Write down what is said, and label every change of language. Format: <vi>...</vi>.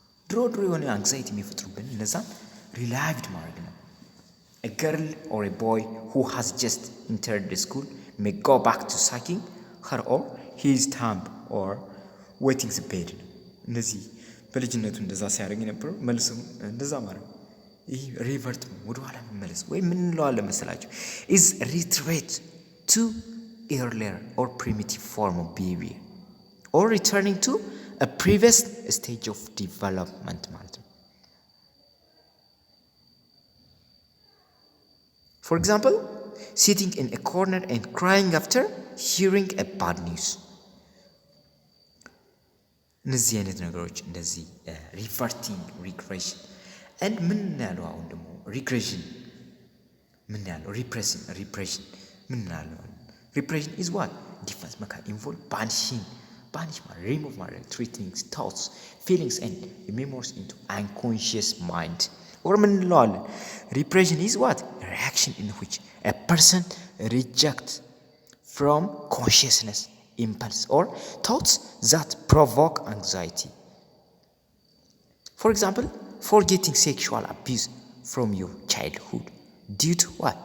<am>ድሮ የሆነ አንግዛይቲ የሚፈጥሩብን እነዛን ሪላይቭድ ማድረግ ነው።</am> <en>A girl or a boy who has just entered the school may go back to sucking her or his thumb or wetting the bed.</en> <am>እነዚህ በልጅነቱ እንደዛ ሲያደርግ የነበረው መልሶም እንደዛ ማድረግ ይህ ሪቨርት ወደ ኋላ መመለስ ወይም ምን እንለዋለን መሰላችሁ?</am> <en>is retreat to earlier or primitive form of behavior or returning to a previous stage of development</en> <am>ማለት ነው።</am> <en>For example, sitting in a corner and crying after hearing a bad news.</en> <am>እነዚህ አይነት ነገሮች እንደዚህ ሪቨርቲንግ ሪግሬሽን and ምን ያለው አሁን ደግሞ ሪግሬሽን ምን ያለው ሪፕሬሽን ምን ያለው</am> <en>ሪፕሬሽን is what defense mechanism involve banishing remove treating thoughts, feelings and memories into unconscious mind. Or</en> <am>ምን እንለዋለን?</am> <en>Repression is what? A reaction in which a person rejects from consciousness impulse or thoughts that provoke anxiety. For example, forgetting sexual abuse from your childhood due to what?</en>